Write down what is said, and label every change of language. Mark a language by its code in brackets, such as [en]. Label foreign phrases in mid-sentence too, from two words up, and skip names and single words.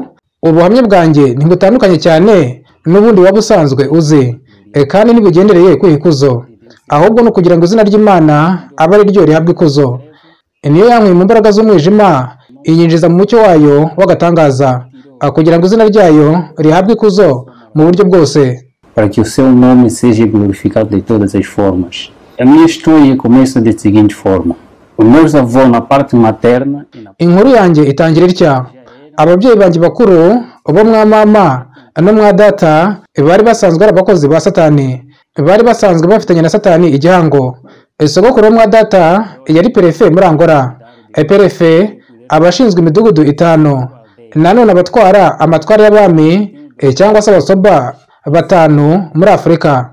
[rw] Ubuhamya bwanjye ntibutandukanye cyane n'ubundi waba usanzwe uzi, kandi ntibugendereye kwikuzo, ahubwo no kugira ngo izina ry'Imana abe ari ryo rihabwa ikuzo. Niyo yankuye mu mbaraga z'umwijima iyinjiza mu mucyo wayo w'agatangaza, kugira ngo izina ryayo rihabwe ikuzo mu buryo bwose, [pt] para que o seu nome seja glorificado de todas as formas. A minha história começa da seguinte forma. Os meus avós na parte materna... [rw] Inkuru yanjye itangira itya. Ababyeyi banjye bakuru bo mwa mama no mwa data bari basanzwe ari abakozi ba Satani, bari basanzwe bafitanye na Satani igihango. Sogokuru wo mwa data yari perefe muri Angola. Perefe abashinzwe imidugudu 5, nanone abatwara amatwara y'abami cyangwa se abasoba 5 muri Afurika.